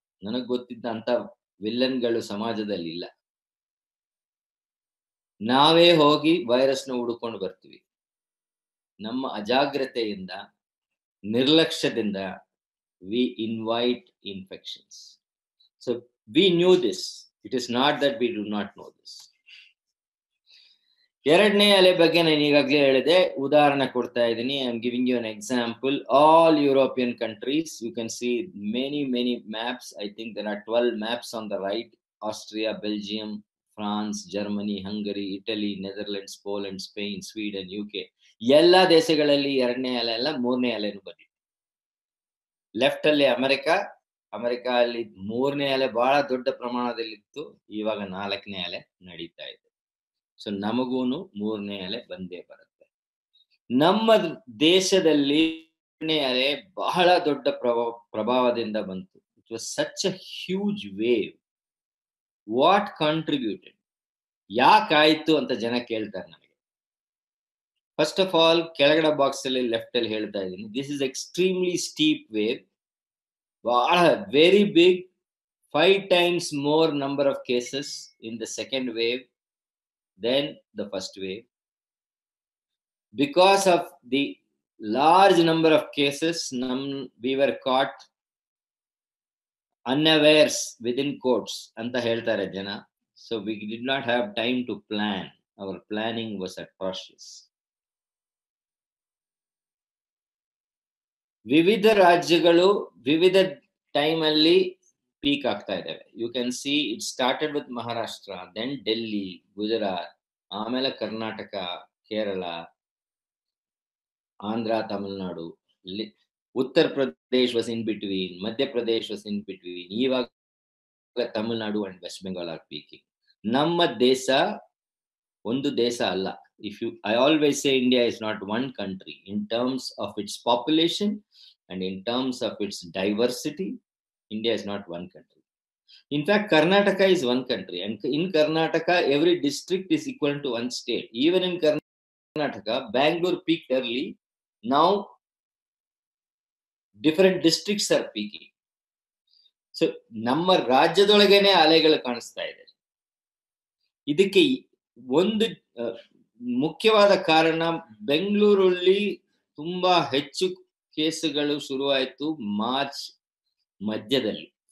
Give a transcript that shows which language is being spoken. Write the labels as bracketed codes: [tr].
[kn] ನನಗೆ ಗೊತ್ತಿದ್ದ ಅಂತ ವಿಲ್ಲನ್ಗಳು ಸಮಾಜದಲ್ಲಿ ಇಲ್ಲ. ನಾವೇ ಹೋಗಿ ವೈರಸ್ನ ಹುಡುಕೊಂಡು ಬರ್ತೀವಿ. ನಮ್ಮ ಅಜಾಗ್ರತೆಯಿಂದ, ನಿರ್ಲಕ್ಷ್ಯದಿಂದ [en] we invite infections. So we knew this. It is not that we do not know this. [kn] 2ನೇ ಅಲೆ ಬಗ್ಗೆ ನಾನು ಈಗಾಗಲೇ ಹೇಳಿದೆ, ಉದಾಹರಣೆ ಕೊಡ್ತಾ ಇದ್ದೀನಿ. [en] I am giving you an example. All European countries, you can see many maps. I think there are 12 maps on the right. Austria, Belgium, France, Germany, Hungary, Italy, Netherlands, Poland, Spain, Sweden, UK. [kn] ಎಲ್ಲ ದೇಶಗಳಲ್ಲಿ 2ನೇ ಅಲೆ ಅಲ್ಲ 3ನೇ ಅಲೆನೂ ಬಂದಿದೆ. Left ಅಲ್ಲಿ America ಅಲ್ಲಿ 3ನೇ ಅಲೆ ಬಹಳ ದೊಡ್ಡ ಪ್ರಮಾಣದಲ್ಲಿತ್ತು. ಇವಾಗ 4ನೇ ಅಲೆ ನಡೀತಾ ಇದೆ. ಸೊ ನಮಗೂನು 3ನೇ ಅಲೆ ಬಂದೇ ಬರುತ್ತೆ. ನಮ್ಮ ದೇಶದಲ್ಲಿ 3ನೇ ಅಲೆ ಬಹಳ ದೊಡ್ಡ ಪ್ರಭಾವದಿಂದ ಬಂತು. [en] It was such a huge wave. What contributed? [kn] ಯಾಕಾಯ್ತು ಅಂತ ಜನ ಕೇಳ್ತಾರೆ ನನಗೆ. [en] first of all, [kn] ಕೆಳಗಡೆ ಬಾಕ್ಸ್ ಅಲ್ಲಿ ಲೆಫ್ಟ್ ಅಲ್ಲಿ ಹೇಳ್ತಾ ಇದ್ದೀನಿ, [en] This is extremely steep wave. [kn] ಬಹಳ [en] Very big, 5 times more number of cases in the second wave than the first wave. Because of the large number of cases, we were caught unawares within quotes [kn] anta ಹೇಳ್ತಾರೆ ಜನ. [en] So we did not have time to plan. Our planning was atrocious. [kn] ವಿವಿಧ ರಾಜ್ಯಗಳು ವಿವಿಧ time ಅಲ್ಲಿ peak ಆಗ್ತಾ ಇದ್ದಾವೆ. [en] you can see it started with Maharashtra, then Delhi, Gujarat, [kn] ಆಮೇಲೆ [en] Karnataka, Kerala, Andhra, Tamil Nadu, Uttar Pradesh was in between, Madhya Pradesh was in between. [kn] ಇವಾಗ [en] Tamil Nadu and West Bengal are peaking. [kn] ನಮ್ಮ ದೇಶ ಒಂದು ದೇಶ ಅಲ್ಲ. [en] I always say India is not one country in terms of its population and in terms of its diversity. India is not one country. In fact, Karnataka is one country, and in Karnataka, every district is equal to one state. Even in Karnataka, Bangalore peaked early. Now, different districts are peaking. [kn] So, ನಮ್ಮ ರಾಜ್ಯದೊಳಗೇನೆ ಅಲೆಗಳು ಕಾಣಿಸ್ತಾ ಇದೆ. ಇದಕ್ಕೆ ಒಂದು ಮುಖ್ಯವಾದ ಕಾರಣ, ಬೆಂಗಳೂರಲ್ಲಿ ತುಂಬಾ ಹೆಚ್ಚು ಕೇಸುಗಳು ಶುರುವಾಯಿತು ಮಾರ್ಚ್ ಮಧ್ಯದಲ್ಲಿ.